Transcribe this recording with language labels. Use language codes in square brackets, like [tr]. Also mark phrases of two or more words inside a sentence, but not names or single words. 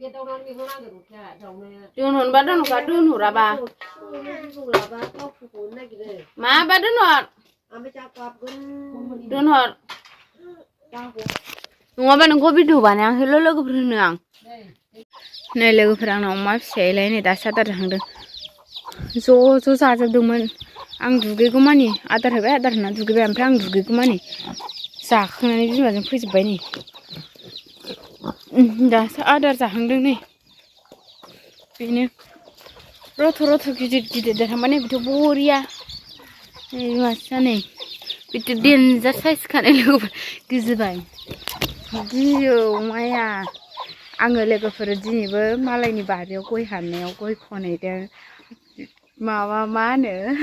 [brx] donor ba donor ka donor aba Ma ba donor donor Nungaba nungko भिडिअ बानाय हेल' लोगोफोर होनो आं नै लोगोफोर आंनाव अमा फिसायलाय नै दासो आदार जाहांदों ज' जाजोबदोंमोन आं दुगैगौमानि आदार होबाय आदार होना दुगैबाय ओमफ्राय आं दुगैगौमानि जाखांनानै बिमाजों फैजोबबाय नै दासो आदार जाहांदों नै बेनो रथ' गिदिर गिदिर देरहांबाय नै बिथ' बरिया नै बिमासा नै बिथ' देन्जार साइज खानाय लोगोफोर गिजोबाय गियो अमाया आङो लोगोफोर दिनैबो मालायनि बारियाव गय हाननायाव गय खनहैदों माबा मा होनो